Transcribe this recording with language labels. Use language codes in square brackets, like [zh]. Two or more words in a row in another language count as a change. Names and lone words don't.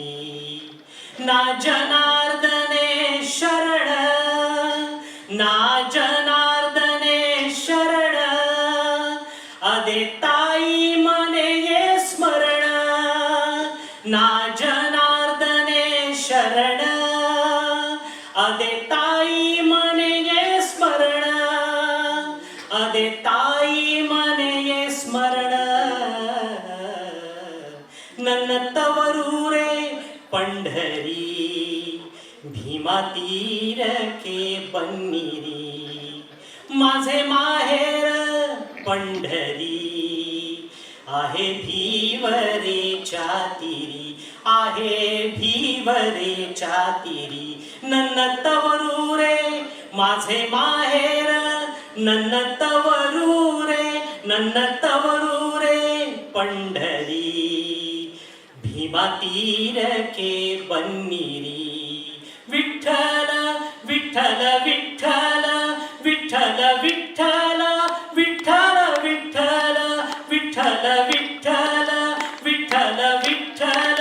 [kn] ನಾ ಜನಾರ್ದನೇ ಶರಣ, ನಾ ಜನಾರ್ದನೇ ಶರಣ, ಅದೇ ತಾಯಿ ಮನೆಯೇ ಸ್ಮರಣ, ನಾ ಜನಾರ್ದನೇ ಶರಣ, ಅದೇ ತಾಯಿ ಮನೆಯೇ ಸ್ಮರಣ, ಅದೇ ತಾಯಿ ಮನೆಯೇ ಸ್ಮರಣ, ನನ್ನ ತವರೂರೇ ಪಂಢರಿ, ಭೀಮಾ ತೀರಕ್ಕೆ ಬನ್ನಿರಿ, [mr] माझे माहेर पंढरी, आहे भीवरेच्या तीरी, आहे भीवरेच्या तीरी, [kn] ನನ್ನ ತವರೂರೇ [mr] माझे माहेर, [kn] ನನ್ನ ತವರೂರೇ, ನನ್ನ ತವರೂರೇ पंढरी, ಭೀಮಾ ತೀರಕ್ಕೆ ಬನ್ನಿರಿ, ವಿಠ್ಠಲ ವಿಠ್ಠಲ ವಿಠ್ಠಲ ವಿಠ್ಠಲ ವಿಠ್ಠಲ ವಿಠ್ಠಲ ವಿಠ್ಠಲ ವಿಠ್ಠಲ ವಿಠ್ಠಲ ವಿಠ್ಠಲ ವಿಠ್ಠಲ